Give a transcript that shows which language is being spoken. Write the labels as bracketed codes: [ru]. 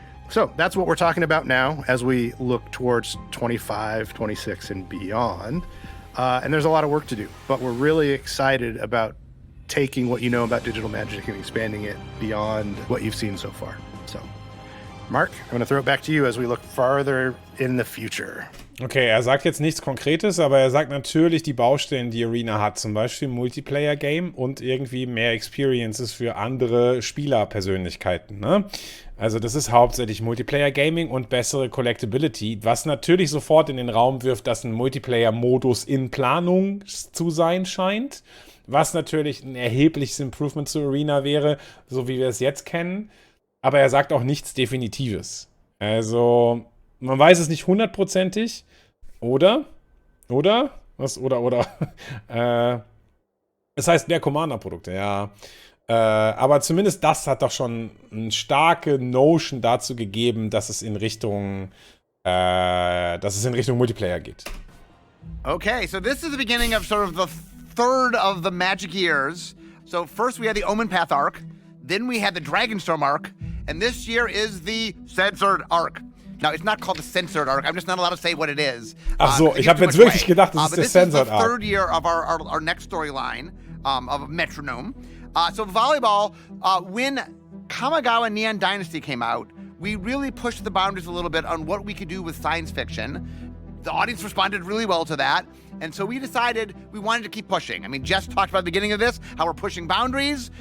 [en] So that's what we're talking about now as we look towards 25, 26, and beyond. And there's a lot of work to do, but we're really excited about taking what you know about digital Magic and expanding it beyond what you've seen so far. So, Mark, I'm going to throw it back to you as we look farther in the future. [de] Okay, er sagt jetzt nichts Konkretes, aber er sagt natürlich die Baustellen, die Arena hat. Zum Beispiel Multiplayer-Game und irgendwie mehr Experiences für andere Spielerpersönlichkeiten, ne? Also das ist hauptsächlich Multiplayer-Gaming und bessere Collectability, was natürlich sofort in den Raum wirft, dass ein Multiplayer-Modus in Planung zu sein scheint, was natürlich ein erhebliches Improvement zu Arena wäre, so wie wir es jetzt kennen. Aber er sagt auch nichts Definitives. Also, man weiß es nicht 100%ig. Oder? Was? Oder? Es heißt mehr Commander-Produkte, ja. Aber zumindest das hat doch schon eine starke Notion dazu gegeben, dass es in Richtung Multiplayer geht. [en] Okay, so this is the beginning of sort of the third of the Magic years. So first we had the Omen Path arc, then we had the Dragonstorm arc, and this year is the Censored arc. Now, it's not called the Censored arc. I'm just not allowed to say what it is. [de] Ach so, ich habe jetzt wirklich gedacht, das ist der Censored arc. [en] This is the third year of our next storyline of Metronome. So volleyball, when Kamigawa Neon Dynasty came out, we really pushed the boundaries a little bit on what we could do with science fiction. The audience responded really well to that. And so we decided we wanted to keep pushing. I mean, Jess talked about at the beginning of this, how we're pushing boundaries.